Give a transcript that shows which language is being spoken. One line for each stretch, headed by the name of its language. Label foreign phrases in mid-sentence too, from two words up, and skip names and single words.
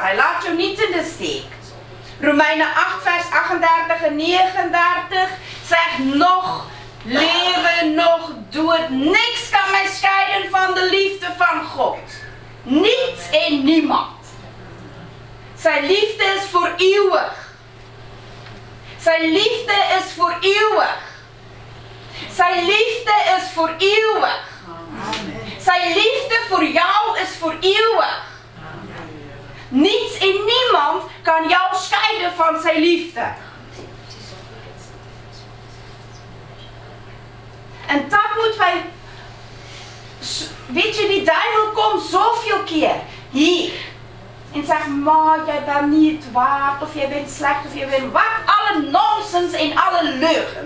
Dutch: Hij laat je niet in de steek. Romeinen 8 vers 38 en 39 zegt: nog leven, nog dood. Niks kan mij scheiden van de liefde van God. Niets en niemand. Zijn liefde is voor eeuwig.
Afrikaans: Sy liefde is vir ewig. Sy liefde is vir ewig. Sy liefde vir jou is vir ewig.
Dutch: Niets en niemand
Afrikaans: kan jou skeide van sy liefde.
Dutch: En dat moet wij, weet je, die duivel komt zoveel keer hier en zegt, maar jij bent niet waard, of jij bent slecht, of jij bent wat, alle nonsens en alle leugens.